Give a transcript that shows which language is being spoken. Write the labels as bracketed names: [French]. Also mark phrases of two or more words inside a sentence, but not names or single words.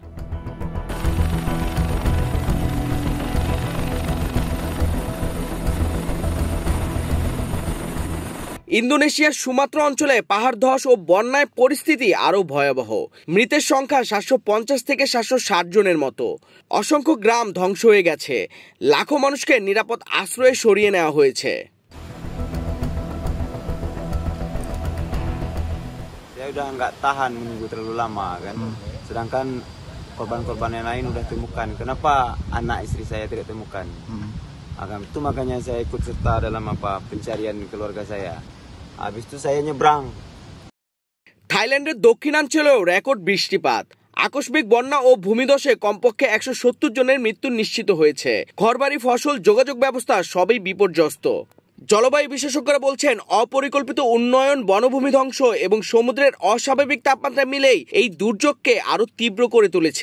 [Bangla] ইন্দোনেশিয়ার সুমাত্রা অঞ্চলে পাহাড় ধস ও বন্যায় পরিস্থিতি আরও ভয়াবহ। মৃতের সংখ্যা ৭৫০ থেকে ৭৬০ জনের মতো। অসংখ্য গ্রাম ধ্বংস হয়ে গেছে। লাখো মানুষকে নিরাপদ আশ্রয়ে সরিয়ে নেওয়া হয়েছে। [Indonesian] Saya udah nggak tahan menunggu terlalu lama kan. Sedangkan korban-korban yang lain udah temukan. Kenapa anak istri saya tidak temukan? Itu makanya saya ikut serta dalam pencarian keluarga saya. Habis itu saya nyebrang. [Bangla] থাইল্যান্ডের দক্ষিণাঞ্চলেও রেকর্ড বৃষ্টিপাত। আকস্মিক বন্যা ও ভূমিধসে কমপক্ষে ১৭০ জনের মৃত্যু নিশ্চিত হয়েছে। ঘরবাড়ি, ফসল, যোগাযোগ ব্যবস্থা সবই বিপর্যস্ত। জলবায়ু বিশেষজ্ঞরা বলছেন, অপরিকল্পিত উন্নয়ন, বনভূমি ধ্বংস এবং সমুদ্রের অস্বাভাবিক তাপমাত্রা মিলেই এই দুর্যোগকে আরো তীব্র করে তুলেছে।